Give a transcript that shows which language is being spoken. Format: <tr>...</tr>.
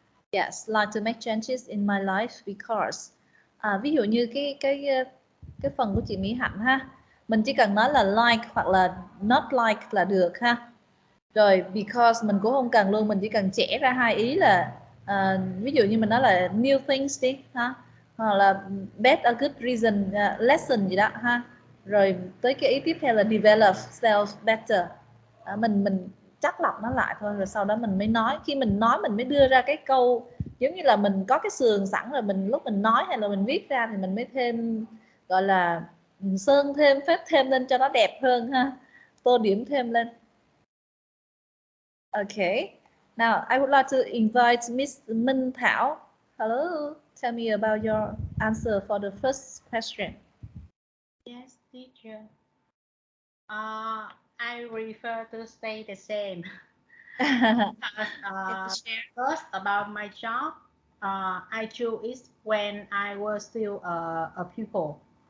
<en>Yes, like to make changes in my life because.</en> <vi>Ví dụ như cái phần của chị Mỹ Hạnh ha, mình chỉ cần nói là like hoặc là not like là được ha. Rồi because mình cũng không cần luôn, mình chỉ cần chẻ ra 2 ý là ví dụ như mình nói là</vi> <en>new things</en> <vi>đi ha, hoặc là</vi> <en>best a good reason lesson</en> <vi>gì đó ha. Rồi tới cái ý tiếp theo là</vi> <en>develop self better.</en> <vi>Mình chắc lọc nó lại thôi, rồi sau đó mình mới nói. Khi mình nói mình mới đưa ra cái câu, giống như là mình có cái sườn sẵn rồi, mình lúc mình nói hay là mình viết ra thì mình mới thêm, gọi là sơn thêm, phết thêm lên cho nó đẹp hơn ha, tô điểm thêm lên.</vi> <en>Okay, now I would like to invite Miss Minh Thảo. Hello, tell me about your answer for the first question. Yes, teacher. I prefer to stay the same. Because, first, about my job, I chose it when I was still a pupil.</en>